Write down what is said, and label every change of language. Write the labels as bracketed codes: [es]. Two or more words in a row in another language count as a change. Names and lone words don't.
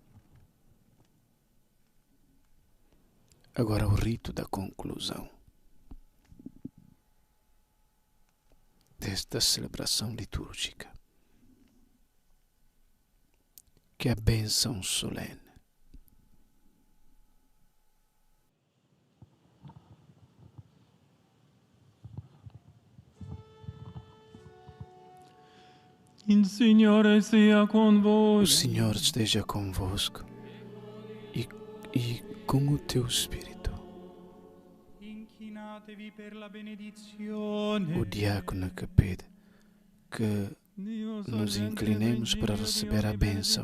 [pt] Agora o rito da conclusão desta celebração litúrgica, que é a bênção solene. [it] Il Signore sia con voi. [pt] O Senhor esteja convosco e com o teu Espírito. O diácono que pede que nos inclinemos para receber a bênção.